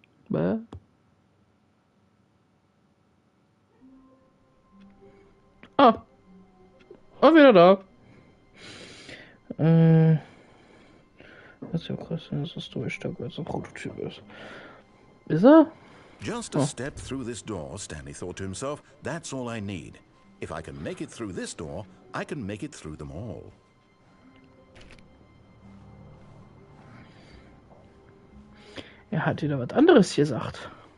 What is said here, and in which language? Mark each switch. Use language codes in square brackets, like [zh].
[de] Bäh. Ah. Oh, wieder da. Das ist ja krass, dass das durchstärker als ein Prototyp ist. Ist er? [en] Just a step through this door, Stanley thought to himself, that's all I need. If I can make it through this door, I can make it through them all. [de] Er hat wieder was anderes gesagt.